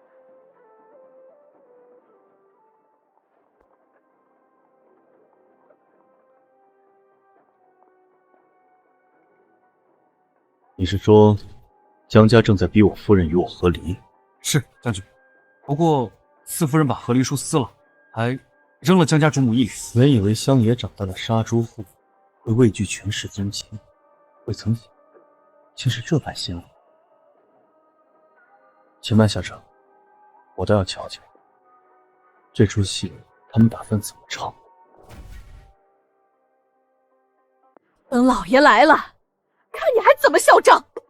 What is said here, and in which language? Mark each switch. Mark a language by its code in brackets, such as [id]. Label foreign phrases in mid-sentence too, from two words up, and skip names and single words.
[zh] 你是說江家正在逼我夫人與我和離？是將軍，不過四夫人把和離書撕了，還扔了江家主母一縷。原以為鄉野長大的殺豬婦會畏懼權勢宗親，未曾想竟是這般心理。且慢下車，我倒要瞧瞧這出戲他們打算怎麼唱。等老爺來了，看你還怎麼囂張！